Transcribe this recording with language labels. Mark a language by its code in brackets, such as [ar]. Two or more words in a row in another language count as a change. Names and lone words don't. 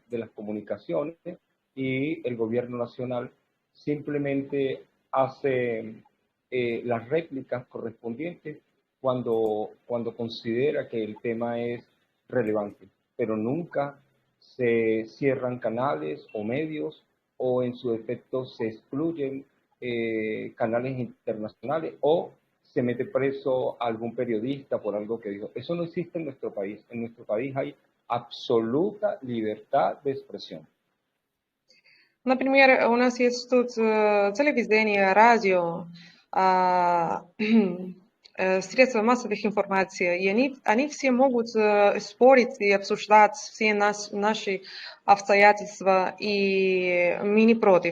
[es] de las comunicaciones y el gobierno nacional simplemente hace las réplicas correspondientes cuando considera que el tema es relevante, pero nunca se cierran canales o medios o en su defecto se excluyen canales internacionales o se mete preso a algún periodista por algo que dijo. Eso no existe en nuestro país. En nuestro país hay absoluta libertad de expresión. [ru] Например, у нас есть тут телевидение, радио, средства массовой информации, и они все могут спорить и обсуждать все наши обстоятельства, и мы не против.